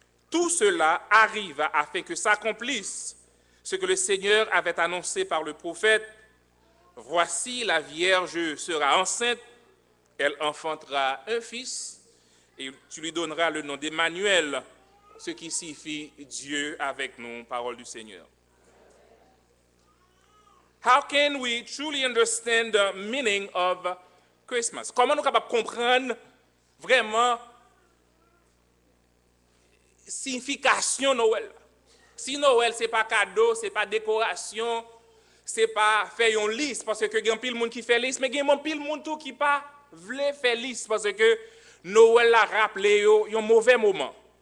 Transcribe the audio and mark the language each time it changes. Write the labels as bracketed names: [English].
[French] Tout cela arrive afin que s'accomplisse ce que le Seigneur avait annoncé par le prophète. Voici, la Vierge sera enceinte, elle enfantera un fils, et tu lui donneras le nom d'Emmanuel, ce qui signifie Dieu avec nous, parole du Seigneur. [English] How can we truly understand the meaning of Christmas? [French] Comment nous sommes capables de comprendre vraiment signification Noël? Si Noël, ce n'est pas cadeau, ce n'est pas décoration, ce n'est pas faire une liste, parce que il y a pile monde qui fait liste, mais il y a pile monde tout qui pas veut faire liste, parce que Noël a rappelé un mauvais moment.